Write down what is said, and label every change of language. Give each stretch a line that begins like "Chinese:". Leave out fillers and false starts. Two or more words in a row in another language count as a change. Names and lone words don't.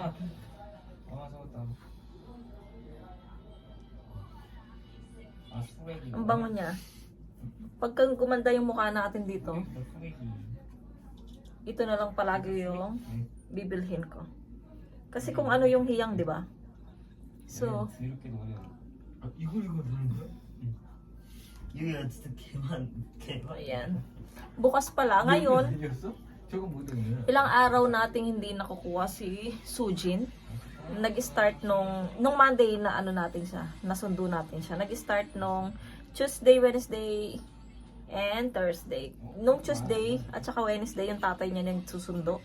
Filipino: Ang bango niya. Pagka gumanda yung mukha natin dito, ito na lang palagi yung bibilhin ko. Kasi kung ano yung hiyang, di ba? So,
Korean: 이렇게 넣어야 이거 넣는 거야? 여기가 진짜 개만.
Filipino: ayan. Bukas pala. Ngayon,
Korean: 이겼어? 저거 못 넣는
Filipino: ilang araw nating hindi nakukuha si Sujin. Nag-start nung Monday na ano natin siya, nasundo natin siya. Nag-start nung
English: Tuesday, Wednesday, and Thursday.
Filipino: Nung Tuesday at saka Wednesday, yung tatay niya nang susundo.